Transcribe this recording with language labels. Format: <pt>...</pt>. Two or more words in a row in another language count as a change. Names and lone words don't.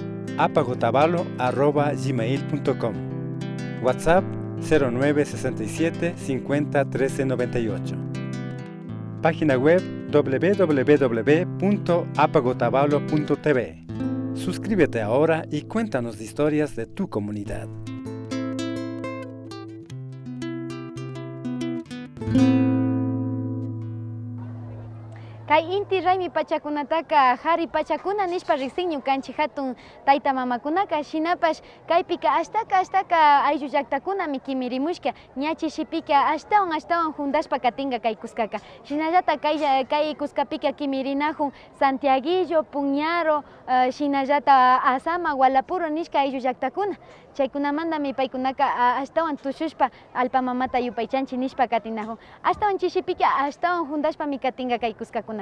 <es>apacotavalo@gmail.com, WhatsApp 0967 50 13 98, página web www.apacotavalo.tv. Suscríbete ahora y cuéntanos historias de tu comunidad.</es> <qu>Kay inti raymi pachakunataka hari pachakuna nishpa riqsin ñukanchik hatun tayta mamakunaka shinapash kaypika ashtaka ayllu llaqtakunami kimirimushka ñachi shipika ashtawan hundashpa katinga kay kuskaka shinallata kay kuskapika kimirinahun Santiaguillo, Puñaro, shinallata Asama, Gualapuro nishka ayllu llaqtakuna chaykunamandami paykunaka ashtawan tushushpa alpamamata yupaychanchi nishpa katinahun ashtawan chishipika ashtawan hundashpami katinga kay kuskakuna.</qu>